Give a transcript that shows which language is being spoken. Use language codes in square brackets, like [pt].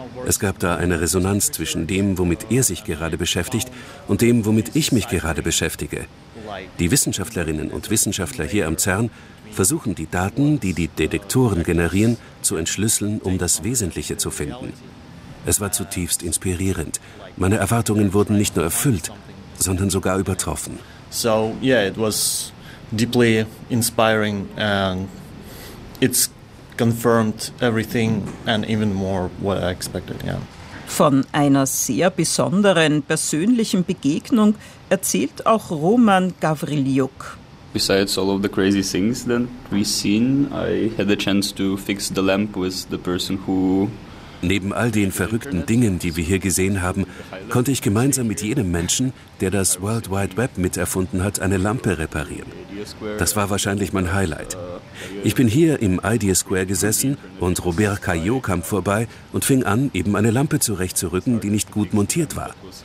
[de] Es gab da eine Resonanz zwischen dem, womit er sich gerade beschäftigt, und dem, womit ich mich gerade beschäftige. Die Wissenschaftlerinnen und Wissenschaftler hier am CERN versuchen, die Daten, die die Detektoren generieren, zu entschlüsseln, um das Wesentliche zu finden. Es war zutiefst inspirierend. Meine Erwartungen wurden nicht nur erfüllt, sondern sogar übertroffen. [en] So, yeah, it was deeply inspiring and it's confirmed everything and even more what I expected, yeah. [de] Von einer sehr besonderen persönlichen Begegnung erzählt auch Roman Gavriliuk. [en] Besides all of the crazy things that we've seen, I had the chance to fix the lamp with the person who. [de] Neben all den verrückten Dingen, die wir hier gesehen haben, konnte ich gemeinsam mit jenem Menschen, der das World Wide Web miterfunden hat, eine Lampe reparieren. Das war wahrscheinlich mein Highlight. Ich bin hier im Idea Square gesessen und Robert Caillot kam vorbei und fing an, eben eine Lampe zurechtzurücken, die nicht gut montiert war.